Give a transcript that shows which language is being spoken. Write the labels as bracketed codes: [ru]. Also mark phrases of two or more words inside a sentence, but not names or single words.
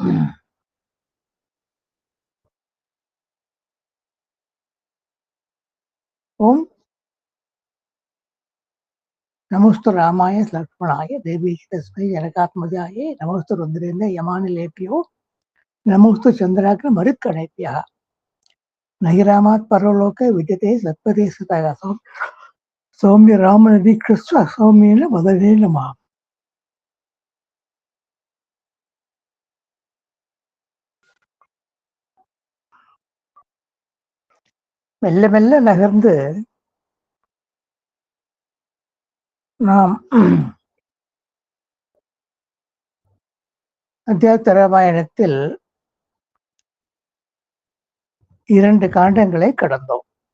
[sa] ओम नमोस्तु रामाय लक्ष्मणाय देवी तस्मै जनकात्मजाय नमोस्तु रुद्रेन्द्र यमानिलेभ्यो नमोस्तु चंद्राग्र मरुत्कणेभ्यः. नहि रामात् परलोके विद्यते सत्पदे सतः सौम्य रामनदीकृष्ण सौम्येन वदने नमः. [ta] மெல்ல மெல்ல நகர்ந்து நாம் அத்தியாத்ம ராமாயணத்தில் 2 காண்டங்களை கடந்தோம்.